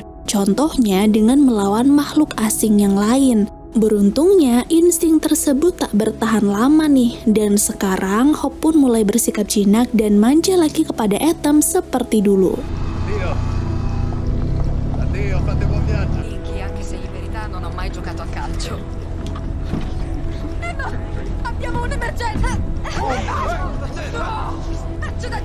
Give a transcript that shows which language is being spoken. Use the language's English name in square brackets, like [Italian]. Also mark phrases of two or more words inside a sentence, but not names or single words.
[Indonesian] Contohnya dengan melawan makhluk asing yang lain. Beruntungnya, insting tersebut tak bertahan lama nih, dan sekarang Hope pun mulai bersikap jinak dan manja lagi kepada Atom seperti dulu. [Italian] Inky, anche se in verità non ho mai giocato a calcio. Abbiamo un'emergenza! Accidenti!